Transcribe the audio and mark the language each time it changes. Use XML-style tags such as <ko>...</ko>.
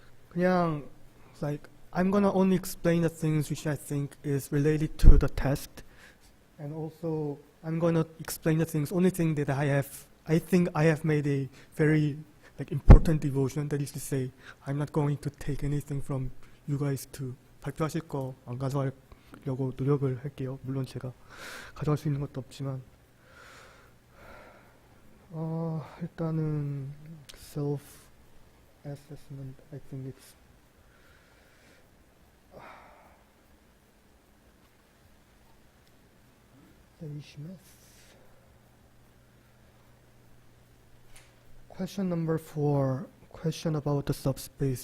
<ko>그냥</ko> <en>like I'm gonna only explain the things which I think is related to the test, and also I'm gonna explain the only thing that I think I have made a very important devotion. That is to say, I'm not going to take anything from you guys to</en> <ko>발표하실 거 안 가져가려고 노력을 할게요. 물론 제가 가져갈 수 있는 것도 없지만, 일단은</ko> <en>self assessment. I think it's question number 4, question about the subspace.</en>